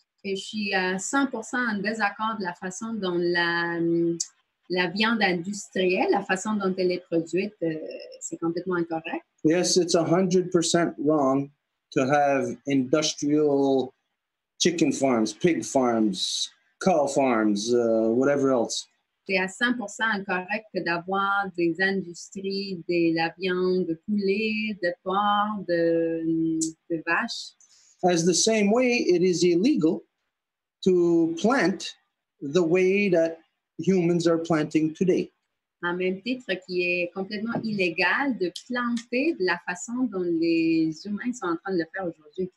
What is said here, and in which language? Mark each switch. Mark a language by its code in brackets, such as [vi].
[fr] Et je suis à 100% en désaccord de la façon dont la viande industrielle, la façon dont elle est produite, c'est complètement incorrect. [en] Yes, it's 100% wrong to have industrial chicken farms, pig farms, cow farms, whatever else. [fr] C'est à 100% incorrect d'avoir des industries de la viande de poulet, de porc, de vache. [en] As the same way, it is illegal to plant the way that humans are planting today. [fr] En même titre qui est complètement illégal de planter de la façon dont les humains sont en train de le faire aujourd'hui.